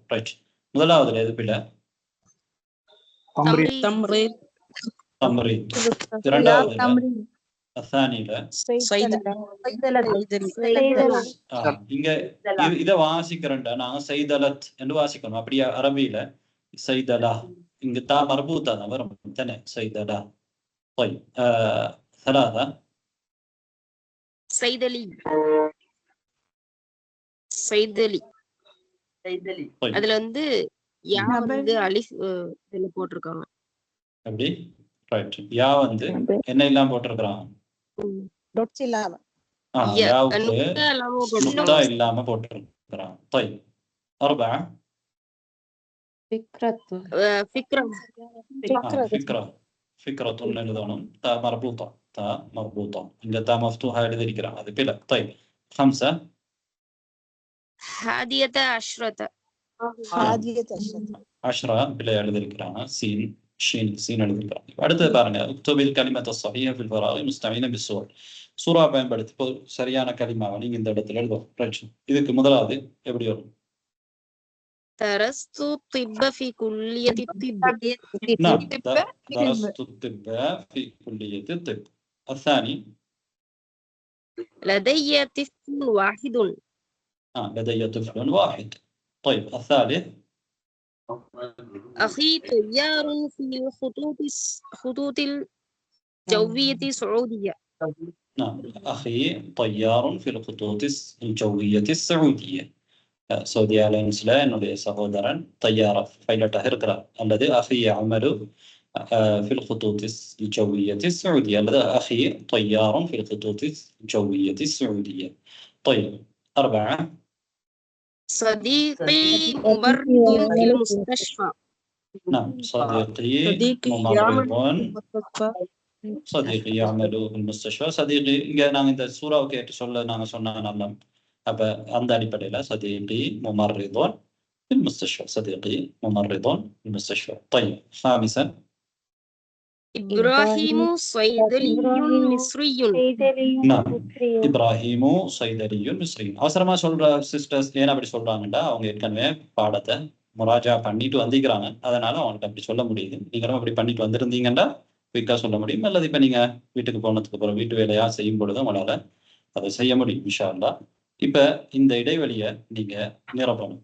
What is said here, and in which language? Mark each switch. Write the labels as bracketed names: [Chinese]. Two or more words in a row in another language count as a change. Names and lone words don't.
[Tamil] ரைட். முதலாவதுல எது பிழை? தம்ரீத். இரண்டாவதுல அசானில இங்க இதை வாசிக்கிறேன்டா நாங்க சைதலத் என்று வாசிக்கணும். [Arabic] அப்படியே அரபியில சைதலா. இங்க تاء مربوطة தான் வரும் தானே, சைதலா. طيب ثلاثة [Tamil] சைதலி. அதுல [Arabic] ياء ألف [Tamil] இதுல போட்டிருக்காங்க. அப்படி ரைட். யா என்ன எல்லாம் போட்டிருக்கிறான்? நுக்தா இல்லாம போட்டிருக்கிறான். [Arabic] طيب أربعة فكرة எழுதணும். تاء مربوطة. [Tamil] இங்க [Arabic] تاء مفتوحة [Tamil] எழுதியிருக்கிறான், அது பிழை. [Arabic] طيب خمسة حادية عشرة. [Tamil] அஷ்ரா பிழை எழுதியிருக்கிறாங்க. சீன் எழுதியிருக்கிறாங்க. அடுத்தது பாருங்க. [Arabic] اكتب الكلمة الصحيحة في الفراغ مستعينا بالصور. [Tamil] சூரா பயன்படுத்தி சரியான கலிமாவை நீங்க இந்த இடத்துல எழுதணும். ரைட். இதுக்கு முதலாவது எப்படி வரும்? [Arabic] درست الطب في كلية الطب. نعم درست الطب في كلية الطب. الثاني لدي طفل واحد. لدي طفل واحد. طيب الثالث أخي طيار في الخطوط الجوية السعودية. نعم أخي طيار في الخطوط الجوية السعودية. [Tamil] சவுதி ஏர்லைன்ஸ்ல என்னுடைய சகோதரன் தையாரா பைலட்டாக இருக்கிறார். [Arabic] அல்லது أخي عامل في الخطوط الجوية السعودية. அல்லது أخي طيار في الخطوط الجوية السعودية. طيب 4 صديقي ممرض في المستشفى. نعم صديقي ممرض. صديقي يعمل في المستشفى. [Tamil] صديقي நாங்கள் இந்த சூறாவை கேட்டு நாங்கள் சொன்னா நல்லா. அப்ப அந்த அடிப்படையில் [Arabic] صديقي ممرض في المستشفى. صديقي ممرض في المستشفى. طيب 5 إبراهيم صيدلي مصري. نعم إبراهيم صيدلي مصري. [Tamil] அவசரமா சொல்ற சிஸ்டர்ஸ் ஏன் அப்படி சொல்றாங்கன்னா அவங்க ஏற்கனவே பாடத்தை முராஜா பண்ணிட்டு வந்திருக்கிறாங்க. அதனால அவங்களுக்கு அப்படி சொல்ல முடியுது. நீங்களும் அப்படி பண்ணிட்டு வந்திருந்தீங்கன்னா குயிக்கா சொல்ல முடியும். அல்லது இப்ப நீங்க வீட்டுக்கு போனதுக்கு அப்புறம் வீட்டு வேலையா செய்யும் பொழுது உங்களால அதை செய்ய முடியும் [Arabic] إن شاء الله. [Tamil] இப்ப இந்த இடைவெளியை நீங்க நிரப்பணும்.